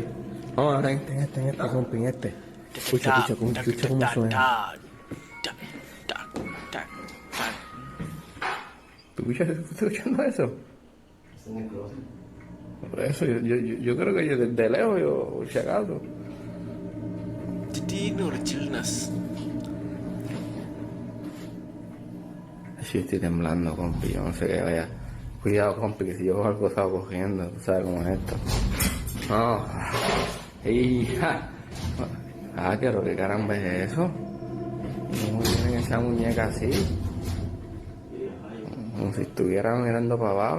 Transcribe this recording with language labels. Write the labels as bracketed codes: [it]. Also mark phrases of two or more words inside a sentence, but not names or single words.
[es] No, ahora en este, compi, en este. Escucha cómo suena. ¿Tú estás escuchando eso? Por eso, yo creo que yo desde lejos, yo, si acaso. [ta] திடீர்னு ஒரு chillness. [es] Sí, estoy temblando, compi, yo no sé qué vaya. Cuidado, compi, que si yo algo estaba cogiendo, tú sabes cómo es esto. No. Hija. Ah, ¿qué caramba es eso? ¿Cómo tienen esa muñeca así? Como si estuviera mirando para abajo.